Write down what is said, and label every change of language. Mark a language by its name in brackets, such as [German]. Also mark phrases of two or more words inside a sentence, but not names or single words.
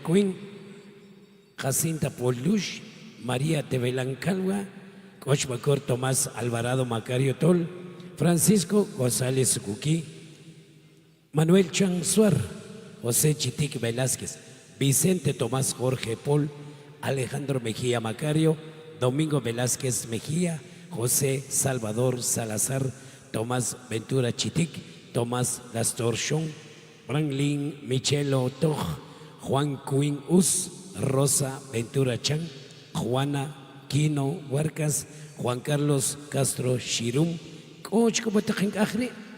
[Spanish] Quinn, Jacinta Polush, María Tevelán Calva, Cochbacor Tomás Alvarado Macario Tol, Francisco González Cuquí, Manuel Chan Suar, José Chitic Velázquez, Vicente Tomás Jorge Paul, Alejandro Mejía Macario, Domingo Velázquez Mejía, José Salvador Salazar, Tomás Ventura Chitic, Tomás Lastor Shon, Franklin Michelo Toj, Juan Quinn Us, Rosa Ventura Chan, Juana Quino Huarcas, Juan Carlos Castro Shirum, Coach como tajen ajre,